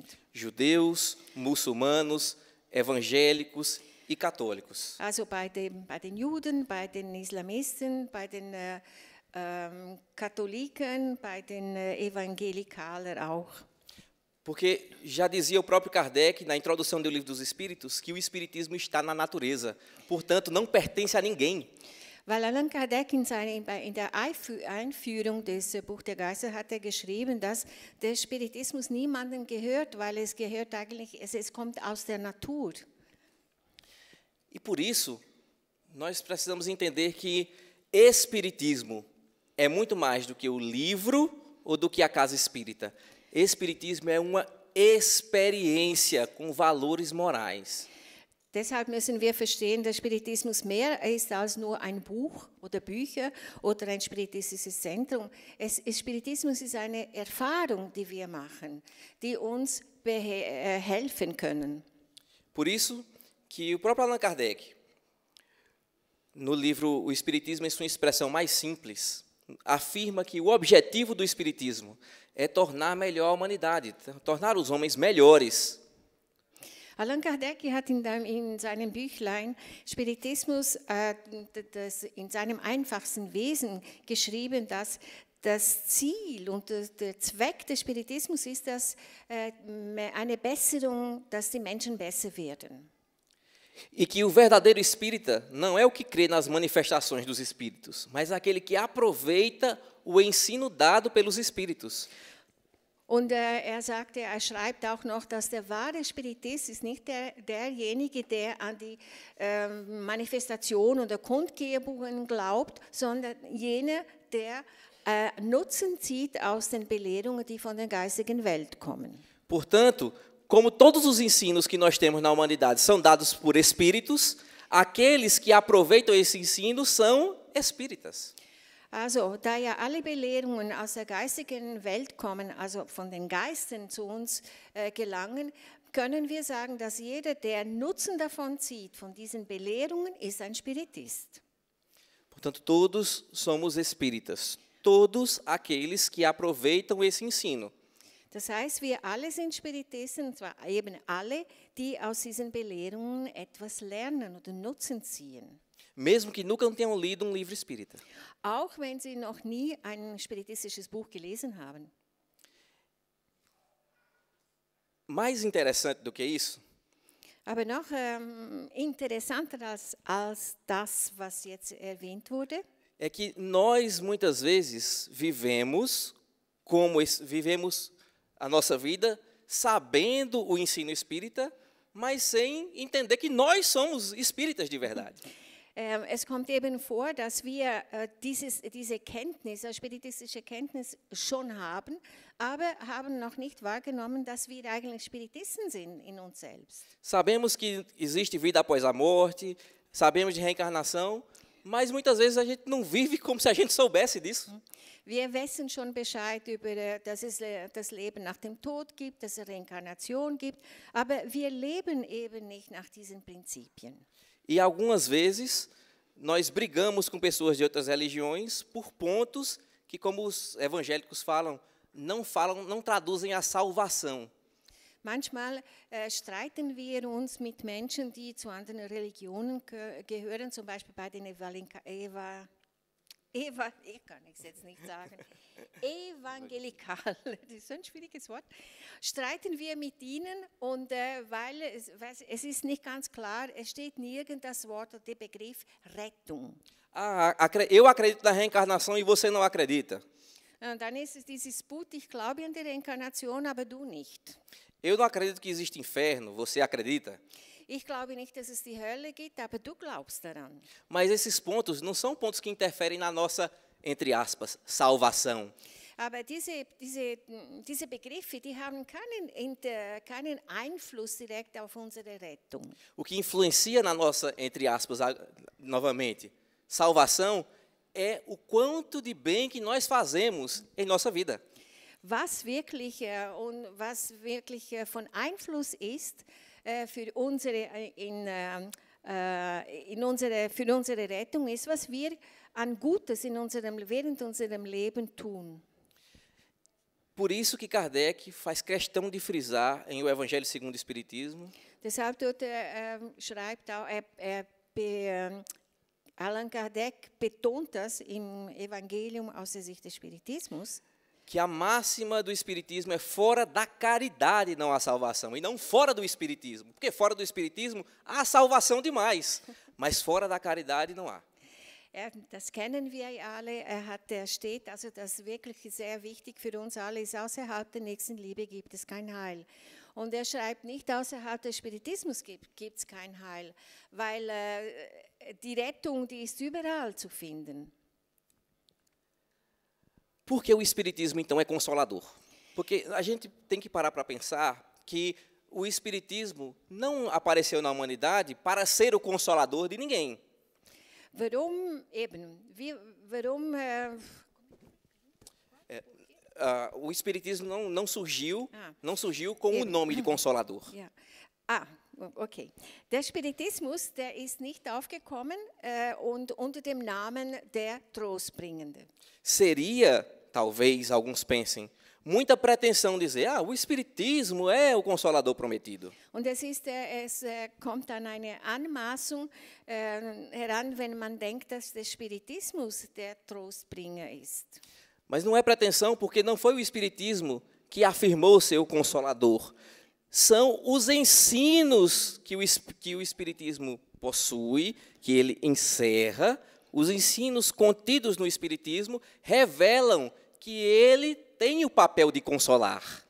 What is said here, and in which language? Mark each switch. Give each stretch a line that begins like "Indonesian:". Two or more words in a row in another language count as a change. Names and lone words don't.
Portuguese: Judeus, muçulmanos, evangélicos e católicos.
German: Also bei den Juden, bei den Islamisten, bei den Katholiken, bei den Evangelikalen auch.
Portuguese: Porque já dizia o próprio Kardec, na introdução do Livro dos Espíritos, que o espiritismo está na natureza, portanto, não pertence a ninguém.
German: Weil Allan Kardec in der Einführung des Buch der Geister hat geschrieben, dass der Spiritismus niemandem gehört, weil es gehört eigentlich, es kommt aus der Natur.
Portuguese: E por isso, nós precisamos entender que espiritismo é muito mais do que o livro ou do que a casa espírita. Espiritismo é uma experiência com valores morais.
German: Deshalb müssen wir verstehen, dass Spiritismus mehr ist als nur ein Buch oder Bücher oder ein spiritistisches Zentrum. Spiritismus ist eine Erfahrung, die wir machen, die uns helfen können.
Portuguese: Por isso que o próprio Allan Kardec, no livro O Espiritismo em sua expressão mais simples, afirma que o objetivo do Espiritismo é tornar melhor a humanidade, tornar os homens melhores.
German: Allan Kardec hat in seinem Büchlein Spiritismus in seinem einfachsten Wesen geschrieben, dass das Ziel und der Zweck des Spiritismus ist, dass eine Besserung, dass die Menschen besser werden.
Portuguese: E que o verdadeiro espírita não é o que crê nas manifestações dos espíritos, mas aquele que aproveita o ensino dado pelos espíritos.
German: Und er schreibt auch noch, dass der wahre Spiritist ist nicht derjenige, der an die Manifestation oder Kundgebungen glaubt, sondern jener, der Nutzen zieht aus den Belehrungen, die von der geistigen Welt kommen.
Portuguese: Portanto, como todos os ensinos que nós temos na humanidade são dados por espíritos, aqueles que aproveitam esse ensino são espíritas.
German: Also, da ja alle Belehrungen aus der geistigen Welt kommen, also von den Geistern zu uns gelangen, können wir sagen, dass jeder, der Nutzen davon zieht, von diesen Belehrungen, ist ein Spiritist.
Portuguese: Portanto, todos somos espíritas, todos aqueles que aproveitam esse ensino.
German: Das heißt, wir alle sind Spiritisten, und zwar eben alle, die aus diesen Belehrungen etwas lernen oder Nutzen ziehen.
Portuguese: Mesmo que nunca tenham lido um livro espírita.
German: Auch wenn sie noch nie ein spiritistisches Buch gelesen haben.
Portuguese: Mais interessante do que isso,
German: Aber noch interessanter als das, was jetzt erwähnt wurde,
Portuguese: é que nós muitas vezes vivemos a nossa vida sabendo o ensino espírita, mas sem entender que nós somos espíritas de verdade.
German: Es kommt eben vor, dass wir diese Kenntnis, spiritistische Kenntnis schon haben, aber haben noch nicht wahrgenommen, dass wir eigentlich Spiritisten sind in uns selbst.
Portuguese: Sabemos que existe vida após a morte, sabemos de reencarnação, Mas muitas vezes a gente não vive como se a gente soubesse disso.
German: Wir wissen schon Bescheid über, dass es das Leben nach dem Tod gibt, dass es Reinkarnation gibt, aber wir leben eben nicht nach diesen Prinzipien.
Portuguese: E algumas vezes nós brigamos com pessoas de outras religiões por pontos que, como os evangélicos falam, não traduzem a salvação.
German: Manchmal streiten wir uns mit Menschen, die zu anderen Religionen gehören, zum Beispiel bei den ich kann es jetzt nicht sagen, evangelikal, das ist ein schwieriges Wort, streiten wir mit ihnen und weil es ist nicht ganz klar, es steht nirgends das Wort oder der Begriff Rettung.
Portuguese: Eu acredito na reencarnação e você não acredita.
German: Und dann ist es dieses Disput, ich glaube an die Reinkarnation, aber du nicht.
Portuguese: Eu não acredito que existe inferno, você acredita?
German: Ich glaube nicht, dass es die Hölle gibt, aber du glaubst daran.
Portuguese: Mas esses pontos não são pontos que interferem na nossa, entre aspas, salvação.
German: Aber diese Begriffe, die haben keinen Einfluss direkt auf unsere Rettung.
Portuguese: O que influencia na nossa, entre aspas, novamente, salvação é o quanto de bem que nós fazemos em nossa vida.
German: Was wirklich von Einfluss ist für unsere Rettung, ist, was wir an Gutes während unserem Leben tun.
Portuguese: Por isso que Kardec faz questão de frisar em O Evangelho segundo o Espiritismo.
German: Deshalb schreibt auch, Allan Kardec betont das im Evangelium aus der Sicht des Spiritismus,
Portuguese: que a máxima do Espiritismo é fora da caridade não há salvação, e não fora do Espiritismo, porque fora do Espiritismo há salvação demais, mas fora da caridade não há.
German: Das kennen wir alle, steht, also das wirklich sehr wichtig für uns alle ist, außerhalb der Nächstenliebe gibt es kein Heil. Und schreibt nicht, außerhalb des Spiritismus gibt es kein Heil, weil die Rettung, die ist überall zu finden.
Portuguese: Por que o Espiritismo, então, é consolador? Porque a gente tem que parar para pensar que o Espiritismo não apareceu na humanidade para ser o consolador de ninguém.
German: Warum eben?
Portuguese: O Espiritismo não surgiu com o nome de Consolador.
German: Ja. Okay. Der Spiritismus, der ist nicht aufgekommen und unter dem Namen der Trostbringende.
Portuguese: Seria, talvez alguns pensem, muita pretensão dizer, o Espiritismo é o Consolador prometido.
German: Und es kommt an eine Anmaßung heran, wenn man denkt, dass der Spiritismus der Trostbringer ist.
Portuguese: Mas não é pretensão, porque não foi o Espiritismo que afirmou ser o Consolador. São os ensinos que o Espiritismo possui, que ele encerra, os ensinos contidos no Espiritismo revelam que ele tem o papel de consolar.